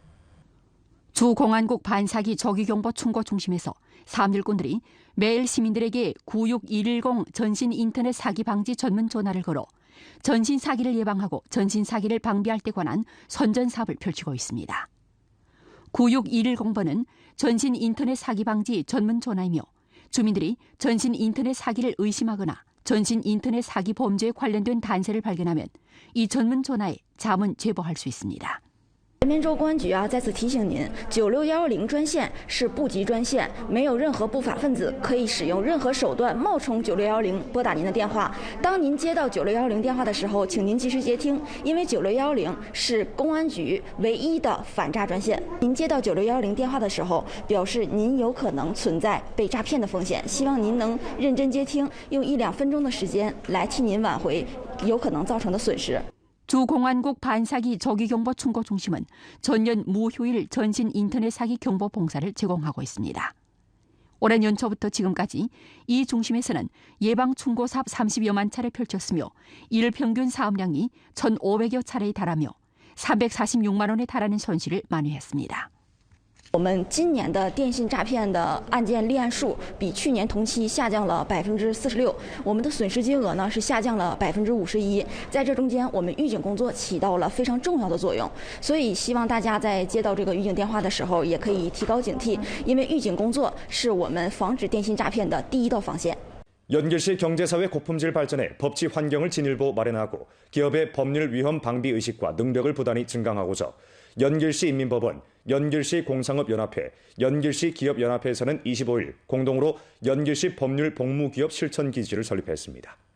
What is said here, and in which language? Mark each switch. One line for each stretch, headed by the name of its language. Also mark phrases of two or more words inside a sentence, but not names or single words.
Korean: 주 공안국 반사기 조기경보 충고 중심에서 사람들꾼들이 매일 시민들에게 96110 전신 인터넷 사기 방지 전문 전화를 걸어 전신 사기를 예방하고 전신 사기를 방비할 때 관한 선전 사업을 펼치고 있습니다. 96110번은 전신 인터넷 사기 방지 전문 전화이며 주민들이 전신 인터넷 사기를 의심하거나 전신 인터넷 사기 범죄에 관련된 단서를 발견하면 이 전문 전화에 자문 제보할 수 있습니다.
Chinese: 人民州公安局再次提醒您，96110专线是部级专线，没有任何不法分子可以使用任何手段冒充9610拨打您的电话。当您接到9610电话的时候，请您及时接听，因为9610是公安局唯一的反诈专线。您接到9610电话的时候，表示您有可能存在被诈骗的风险，希望您能认真接听，用1-2分钟的时间来替您挽回有可能造成的损失。
Korean: 주 공안국 반사기 조기경보 충고 중심은 전년 무휴일 전신 인터넷 사기 경보 봉사를 제공하고 있습니다. 올해 연초부터 지금까지 이 중심에서는 예방 충고 사업 30여만 차례 펼쳤으며 일 평균 사업량이 1,500여 차례에 달하며 346만 원에 달하는 손실을 만회했습니다.
Chinese: 我们今年的电信诈骗的案件立案数比去年同期下降了46%，我们的损失金额呢是下降了51%。在这中间，我们预警工作起到了非常重要的作用，所以希望大家在接到这个预警电话的时候，也可以提高警惕，因为预警工作是我们防止电信诈骗的第一道防线。
Korean: 연길시 경제사회 고품질 발전에 법치 환경을 진일보 마련하고 기업의 법률 위험 방비 의식과 능력을 부단히 증강하고자 연길시 인민법원, 연길시 공상업연합회, 연길시 기업연합회에서는 25일 공동으로 연길시 법률 복무기업 실천기지를 설립했습니다.